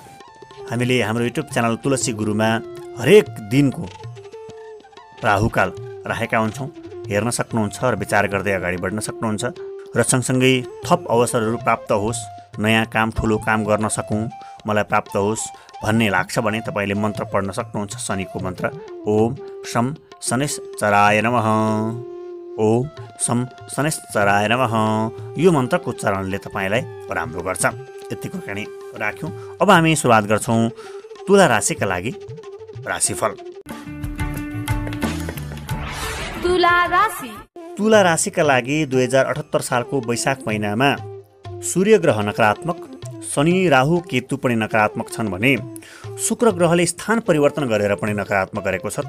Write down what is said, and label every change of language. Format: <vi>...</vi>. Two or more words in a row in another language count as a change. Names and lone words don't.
<ne>हामीले हाम्रो</ne> <en>YouTube channel</en> <ne>तुलसी गुरुमा हरेक दिनको राहुकाल राखेका हुन्छौँ, हेर्न सक्नुहुन्छ र विचार गर्दै अगाडि बढ्न सक्नुहुन्छ। र सँगसँगै थप अवसरहरू प्राप्त होस्, नयाँ काम, ठुलो काम गर्न सकौँ, मलाई प्राप्त होस् भन्ने लाग्छ भने तपाईँले मन्त्र पढ्न सक्नुहुन्छ।</ne> <sa>शनिको मन्त्र ओम शम शनिश्चराय नमः, ओम शम शनिश्चराय नमः,</sa> <ne>यो मन्त्रको उच्चारणले तपाईँलाई राम्रो गर्छ। यतिको कहानी राख्यौँ। अब हामी सुरुवात गर्छौँ तुला राशिका लागि राशिफल। तुला राशि। तुला राशिका लागि 2078 सालको वैशाख महिनामा सूर्य ग्रह नकारात्मक, शनि राहु केतु पनि नकारात्मक छन् भने शुक्र ग्रहले स्थान परिवर्तन गरेर पनि नकारात्मक गरेको छ।</ne>